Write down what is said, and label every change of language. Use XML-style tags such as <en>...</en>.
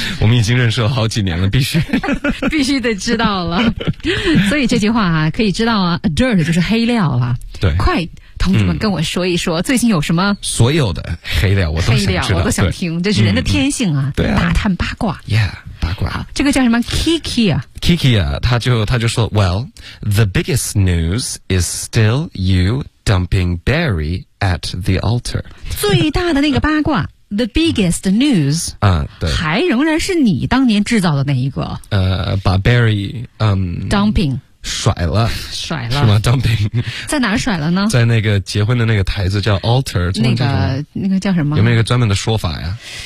<zh>我们已经认识了好几年了，必须必须得知道了。所以这句话啊，可以知道啊 ，dirt 就是黑料了。对，快。同志们跟我说一说、最近有什么所有的黑料我都想知道黑料我都想听这是人的天性啊对啊打探八卦</zh> <en>yeah</en> <zh>八卦好这个叫什么 Kiki 啊</zh> <en>Kiki</en> <zh>啊他就说</zh> <en>Well the biggest news is still you dumping Barry at the altar</en> <zh>最大的那个八卦</zh> <en>The biggest news</en> <zh>啊，对，还仍然是你当年制造的那一个把 Barry</zh> <en>dumping</en> <zh>甩了，甩了是吗 ？</zh> <en>Dumping</en> <zh>在哪甩了呢？在那个结婚的那个台子叫 altar，那个叫什么？有没有一个专门的说法呀？</zh>